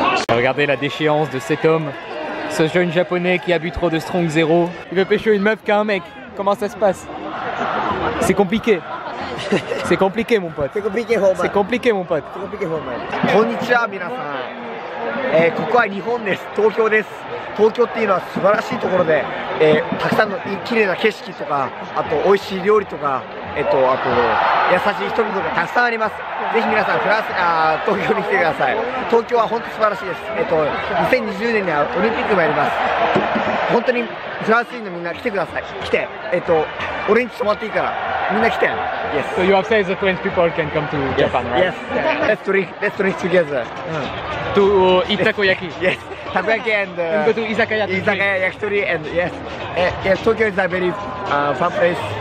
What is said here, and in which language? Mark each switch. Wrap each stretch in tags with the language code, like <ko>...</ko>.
<fr>Regardez la déchéance de cet homme. Ce jeune japonais qui a bu trop de Strong Zero. Il veut pécho une meuf qu'un mec. Comment ça se passe? C'est compliqué. C'est compliqué mon pote. C'est compliqué pour moi. C'est compliqué mon pote.</fr> <ja>Konnichiwa minasan. ここは日本です。東京です。東京っていうのは素晴らしいところで、たくさんの綺麗な景色とか、あと美味しい料理とか、あと優しい人々がたくさんあります。ぜひ皆さん東京に来てください。東京は本当素晴らしいです。 2020年にはオリンピックもやります。本当にフランス人のみんな来てください。来て、俺んち泊まっていいから。みんな来て。Yes.</ja> <en>So you have said the French people can come to Japan, right? Yes. Let's drink together. To eat takoyaki. Yes. Takoyaki and go to izakaya. Izakaya, yakitori, and yes. Yes, Tokyo is a very fun place.</en>